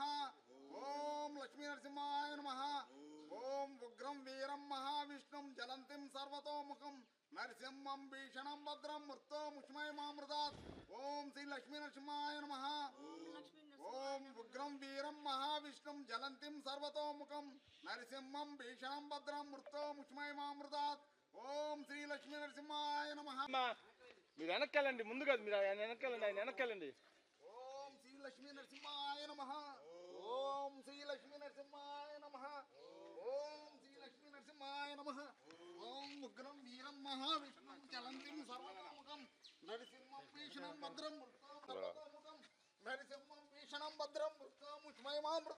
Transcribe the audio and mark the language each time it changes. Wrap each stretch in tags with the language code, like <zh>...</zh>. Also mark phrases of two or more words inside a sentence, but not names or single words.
<sa>ओम लक्ष्मी नरसिंहाय नमः। ओम उग्रं वीरं महाविष्णुं जलंतिं सर्वतोमुखं नरसिंहं भीषणं भद्रं मृत्यो मुष्मयमामृतात् ओम श्री लक्ष्मी नरसिंहाय नमः। ओम उग्रं वीरं महाविष्णुं जलंतिं सर्वतोमुखं नरसिंहं भीषणं भद्रं मृत्यो मुष्मयमामृतात् ఓం శ్రీ లక్ష్మీ నరసింహాయ నమః.</sa> <te>మీరు వెనక్కెళ్ళండి, ముందు కాదు, మీరు ఆయన వెనక్కెళ్ళండి, ఆయన వెనక్కెళ్ళండి.</te> <sa>ఓం శ్రీ లక్ష్మీ నరసింహాయ నమః. ఓం శ్రీ లక్ష్మీ నరసింహాయ నమః. ఓం శ్రీ లక్ష్మీ నరసింహాయ నమః. ఓం ఉగ్రం వీరం మహావిష్ణుం చలంతిం సర్వతోముఖం నరసింహం భీషణం భద్రం మృత్యోముఖం నరసింహం భీషణం భద్రం మృత్యోముష్మయమామృతం.</sa>